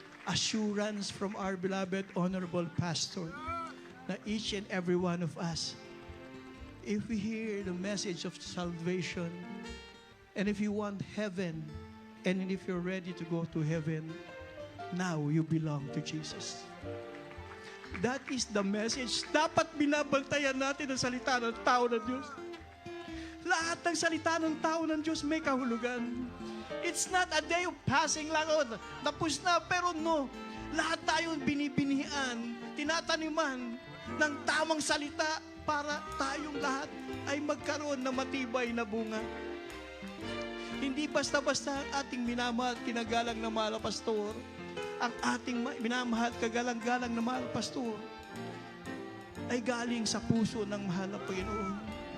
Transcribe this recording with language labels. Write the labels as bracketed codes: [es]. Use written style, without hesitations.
[en] Assurance from our beloved honorable pastor na each and every one of us, if we hear the message of salvation, and if you want heaven, and if you're ready to go to heaven, now you belong to Jesus. That is the message. [tl] Dapat binabantayan natin ang salita ng tao ng Diyos. Lahat ng salita ng tao ng Diyos may kahulugan. [en] It's not a day of passing lang. [tl] Tapos na, pero no. Lahat tayo binibinihan, tinataniman ng tamang salita para tayong lahat ay magkaroon ng matibay na bunga. Hindi basta-basta ang ating minamahal, kinagalang na mahal na pastor, ang ating minamahal, kagalang-galang na mahal na pastor, ay galing sa puso ng mahal na Panginoon.